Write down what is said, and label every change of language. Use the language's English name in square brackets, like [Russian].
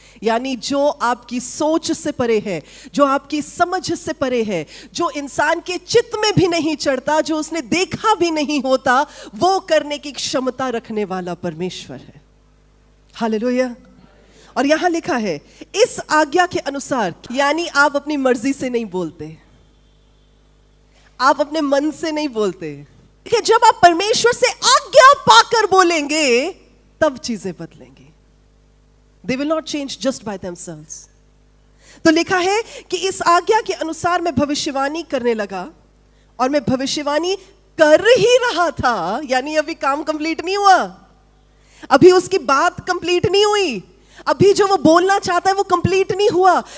[Hindi] यानी जो आपकी सोच से परे है, जो आपकी समझ से परे है, जो इंसान के चित्त में भी नहीं चढ़ता, जो उसने देखा भी नहीं होता, वो करने की क्षमता रखने वाला परमेश्वर है। हालेलुया। और यहां लिखा है इस आज्ञा के अनुसार, यानी आप अपनी मर्जी से नहीं बोलते, आप अपने मन से नहीं बोलते। देखिए, जब आप परमेश्वर से आज्ञा पाकर बोलेंगे तब चीजें बदलेंगी। [English] They will not change just by themselves. [Hindi] तो लिखा है कि इस आज्ञा के अनुसार मैं भविष्यवाणी करने लगा, और मैं भविष्यवाणी कर ही रहा था, यानी अभी काम कंप्लीट नहीं हुआ, अभी उसकी बात कंप्लीट नहीं हुई, अभी जो वो बोलना चाहता है वो कंप्लीट नहीं हुआ।